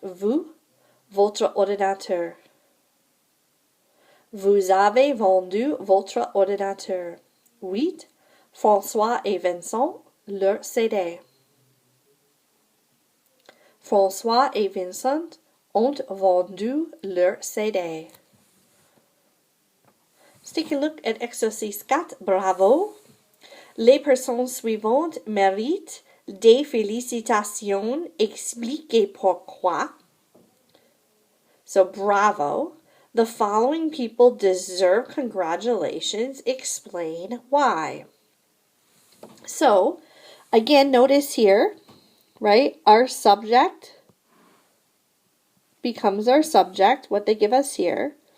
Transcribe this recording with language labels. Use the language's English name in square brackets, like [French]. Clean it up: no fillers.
[French] Vous, votre ordinateur. Vous avez vendu votre ordinateur. 8. François et Vincent, leur CD. François et Vincent ont vendu leur CD. [English] Let's take a look at exercice 4. [French] Bravo. Les personnes suivantes méritent des félicitations. Expliquez pourquoi. [English] So, bravo. The following people deserve congratulations. Explain why. So, again, notice here, right? Our subject becomes our subject, what they give us here.